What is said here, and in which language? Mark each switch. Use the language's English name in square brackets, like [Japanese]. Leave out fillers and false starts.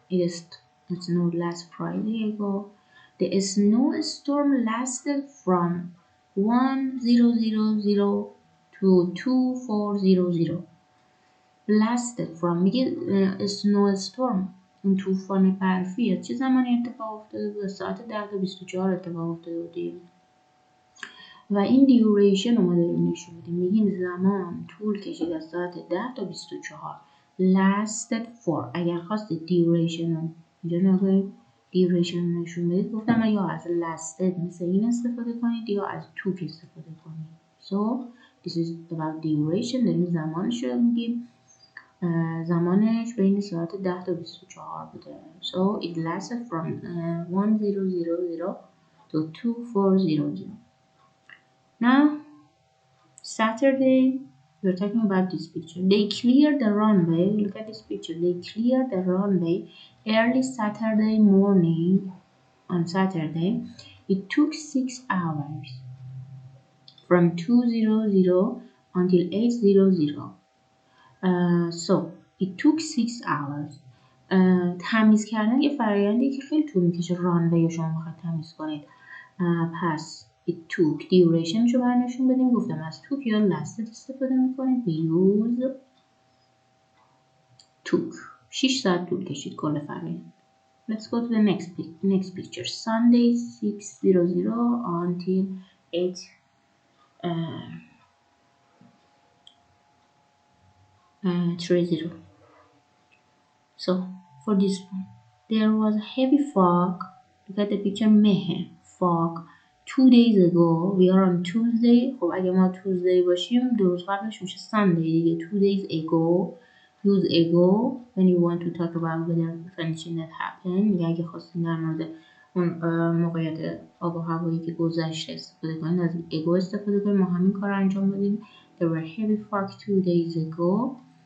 [English] It snowed last Friday ago. The snowstorm lasted from 1000 to 2400. [Persian] Lasted from میگه snowstorm اون طوفان برفی از چه زمانی اتفاق افتاده بود؟ ساعت 10 تا 24 اتفاق افتاده بود. و این دیوریشن رو ما داریم نشون میدیم، میگیم زمان طول کشید از ساعت 10 تا 24. lasted for اگر خواستید دیوریشن رو اینجا نگاهید دیوریشن رو نشون بدید، گفتم یا از lasted مثل این استفاده کنید یا از took استفاده کنید. [English] so this is about duration. [Persian] داریم زمانش رو میگیم، زمانش بین ساعت 10 تا 24 بوده. [English] so it lasted from 1000 to 2400. Now, Saturday, we're talking about this picture. They cleared the runway. Look at this picture. They cleared the runway early Saturday morning. On Saturday, it took 6 hours from 2:00 until 8:00. So, it took 6 hours. [Persian] تمیز کردن یه فرآیندی که خیلی طول میکشه. رانوی شما میخواید تمیز کنید. پس it took duration رو برنشون بدیم. گفتم از took یا lasted استفاده میکنید. [English] we use took. [Persian] 6 ساعت طول کشید کل فرآیند. [English] Let's go to the next picture. Sunday 6:00 until 8:30. So for this one, there was heavy fog. Look at the picture. Fog. 2 days ago. We are on Tuesday. [Persian] خب اگه ما Tuesday باشیم 2 روز قبلش میشه Sunday دیگه. [English] 2 days ago. Use ago when you want to talk about weather condition that happened. [Persian] میگه اگه خواستین در مورد اون موقعیت آب و هوایی که گذشته استفاده کنید از ago استفاده کنید. ما همین کار انجام بدیم. [English] There were heavy fog 2 days ago.